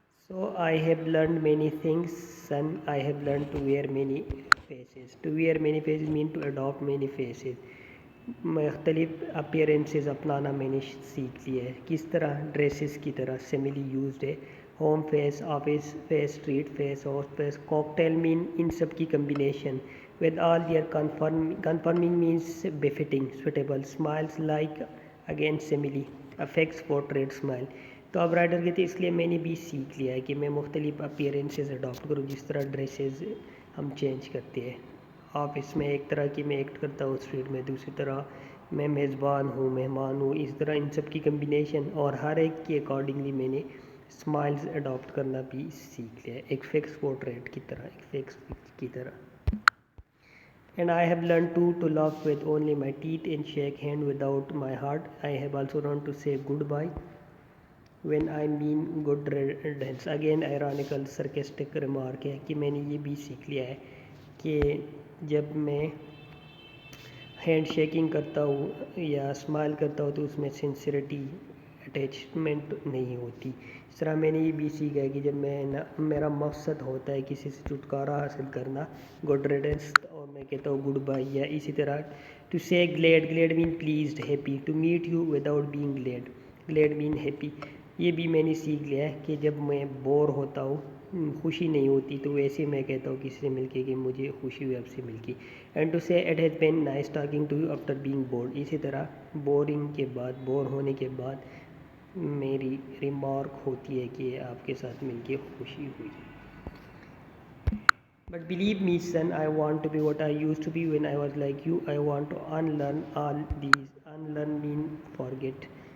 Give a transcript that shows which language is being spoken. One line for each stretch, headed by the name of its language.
English: So I have learned many things, son. I have learned to wear many faces. To wear many faces mean to adopt many faces.
Urdu: مختلف appearances اپنانا میں نے سیکھ لیا ہے. کس طرح؟ ڈریسز کی طرح. سیملی یوزڈ ہے. Home face, office face, street face, house face.
English: cocktail man
Urdu: ان سب کی
English: Combination. With all their conforming means بefitting, suitable. Smiles like again simile, affects portrait smile.
Urdu: تو اب رائٹر کہتے ہیں اس لیے میں نے بھی سیکھ لیا ہے کہ میں مختلف اپیرنسز اڈاپٹ کروں. جس طرح ڈریسز ہم چینج کرتے ہیں، آفس میں ایک طرح کی میں ایکٹ کرتا ہوں، اسٹریٹ میں دوسری طرح میں میزبان ہوں، مہمان ہوں. اس طرح ان سب کی کمبینیشن اور ہر ایک کے اکارڈنگلی میں نے اسمائلز اڈاپٹ کرنا بھی سیکھ لیا ہے، ایک فکس پورٹریٹ کی طرح، ایک فکس پکچر کی طرح.
English: And I have learned to laugh with only my teeth and shake hand without my heart. I have also learned to say goodbye when I mean good riddance. Again ironical sarcastic remark
Urdu: ہے کہ میں نے یہ بھی سیکھ لیا ہے کہ جب میں ہینڈ شیکنگ کرتا ہوں یا اسمائل کرتا ہوں تو اس میں سنسیریٹی، اٹیچمنٹ نہیں ہوتی. اس طرح میں نے یہ بھی سیکھا ہے کہ جب میرا مقصد ہوتا ہے کسی سے چھٹکارا حاصل کرنا، گڈ ریڈنس، اور میں کہتا ہوں گڈ بائی. یا اسی طرح
English: To say glad mean pleased, happy. To meet you without being glad mean happy.
Urdu: یہ بھی میں نے سیکھ لیا ہے کہ جب میں بور ہوتا ہوں خوشی نہیں ہوتی تو ویسے میں کہتا ہوں کسی سے مل کے کہ مجھے خوشی ہوئی آپ سے مل کے.
English: And to say it has been nice talking to you after being bored.
Urdu: اسی طرح بور ہونے کے بعد میری ریمارک ہوتی ہے کہ آپ کے ساتھ مل کے خوشی ہوئی.
English: But believe me, son, I want to be what I used to be when I was like you. I want to unlearn all these. Unlearn means forget.